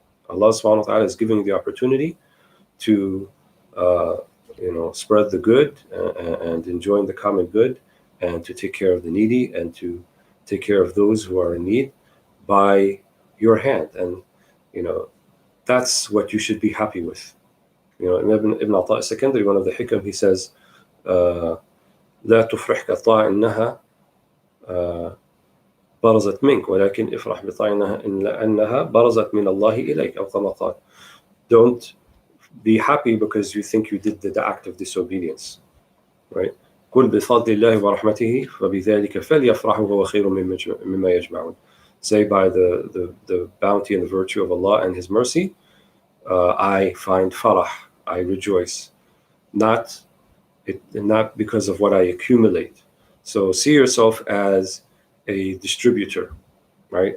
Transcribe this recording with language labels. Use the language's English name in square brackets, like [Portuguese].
[English] Allah subhanahu wa ta'ala is giving you the opportunity to spread the good and enjoying the common good, and to take care of the needy and to take care of those who are in need by your hand. And that's what you should be happy with. Ibn Ata al-Sakandari, one of the hikam, he says, [Arabic] لا تفرحك طاع إنها برزت منك ولكن افرح بطاع إنها برزت من الله إليك أو كما قال. [English] Don't be happy because you think you did the act of disobedience, right? [Arabic] قل بفضل الله ورحمته فبذلك فليفرحوا وهو خير مما يجمعون. [English] Say, by the bounty and the virtue of Allah and His mercy, I find farah, I rejoice, not because of what I accumulate. So see yourself as a distributor, right?